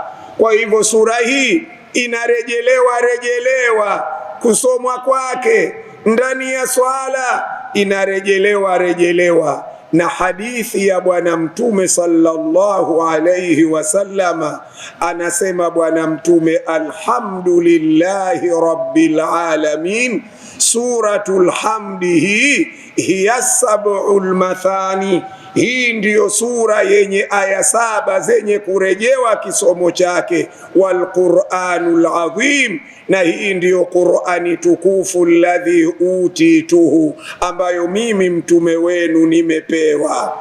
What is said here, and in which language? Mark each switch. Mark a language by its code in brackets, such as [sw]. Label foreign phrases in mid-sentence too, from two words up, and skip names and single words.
[sw] Kwa hivyo sura hii inarejelewa kusomwa kwake ndani ya swala, inarejelewa. Na hadithi ya Bwana Mtume [ar] صلى الله عليه وسلم, [sw] anasema Bwana Mtume, [ar] الحمد لله رب العالمين سورة الحمد هي السبع المثاني, [sw] Hii ndiyo sura yenye aya 7 zenye kurejewa kisomo chake, [ar] والقرآن العظيم, [sw] na hii ndiyo Qur'ani tukufu, [ar] الذي أوتيته, [sw] ambayo mimi mtume wenu nimepewa.